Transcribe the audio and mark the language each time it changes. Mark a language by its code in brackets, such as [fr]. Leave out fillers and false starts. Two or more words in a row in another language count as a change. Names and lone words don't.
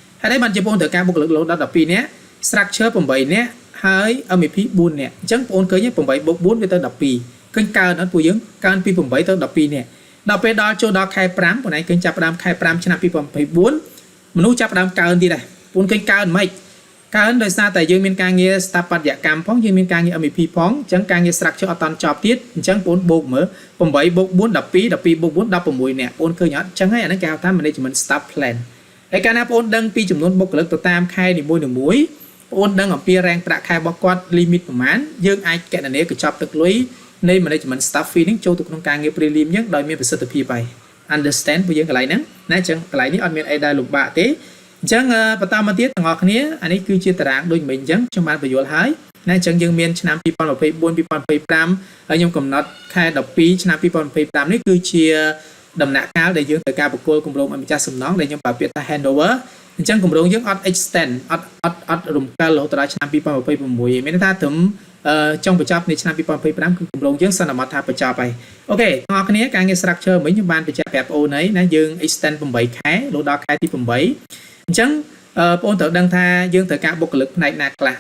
[km] ហើយបានជាបងត្រូវការបុគ្គលិករហូតដល់12នាក់ structure 8នាក់ហើយ MVP 4នាក់អញ្ចឹងបងឃើញ8 + 4 វាទៅ12ឃើញកើនអត់ពួកយើងកើនពី8ទៅ12នាក់ដល់ពេលដល់ចូលដល់ខែ5បងឯងឃើញចាប់ផ្ដើមខែ5ឆ្នាំ 2024មនុស្សចាប់ផ្ដើមកើនទៀតដែរបងឃើញកើនមិនកើនដោយសារតែយើងមានការងារស្ថាបត្យកម្មផងយើងមានការងារ MVP ផងអញ្ចឹងការងារ structure អត់តាន់ចប់ ទៀតអញ្ចឹងបងបូកមើល8 + 4 12 12 + 4 16នាក់បងឃើញអត់អញ្ចឹងហើយអានេះគេហៅថា [en] management staff plan [km] ហើយកាលណាបងដឹងពីចំនួនបុគ្គលិកទៅតាមខែនីមួយៗបងដឹងអំពីរ៉េងប្រាក់ខែរបស់គាត់ limit ប្រមាណយើងអាចកណនាកញ្ចប់ទឹកលុយនៃ [en] management staff fee [km] នេះចូលទៅក្នុងការងារ prelim យើងដោយមានប្រសិទ្ធភាពហើយ understand ពួកយើងកន្លែងហ្នឹងណាអញ្ចឹងកន្លែងនេះអត់មានអីដែលលំបាកទេអញ្ចឹងបន្តមកទៀតទាំងអស់គ្នាអានេះគឺជាតារាងដូចមិញអញ្ចឹងខ្ញុំបានបញ្យល់ហើយណាអញ្ចឹងយើងមានឆ្នាំ2024 2025ហើយខ្ញុំកំណត់ខែ12ឆ្នាំ2025នេះគឺជាដំណាក់កាលដែលយើងត្រូវការបុគ្គលគម្រោងឲ្យម្ចាស់សំណងដែលខ្ញុំប្រើពាក្យថា handover អញ្ចឹងគម្រោងយើងអត់ extend អត់រំកិលរហូតដល់ឆ្នាំ2026មានន័យថាត្រឹមចុងបញ្ចប់នៃឆ្នាំ2025គឺគម្រោងយើងសន្មតថាបញ្ចប់ហើយអូខេបងប្អូនគ្នាការងារ structure មិញខ្ញុំបានបញ្ជាក់ប្រាប់បងប្អូនហើយណាយើង extend 8ខែរហូតដល់ខែទី8អញ្ចឹងបងប្អូនត្រូវដឹងថាយើងត្រូវការបុគ្គលិកផ្នែកណាខ្លះ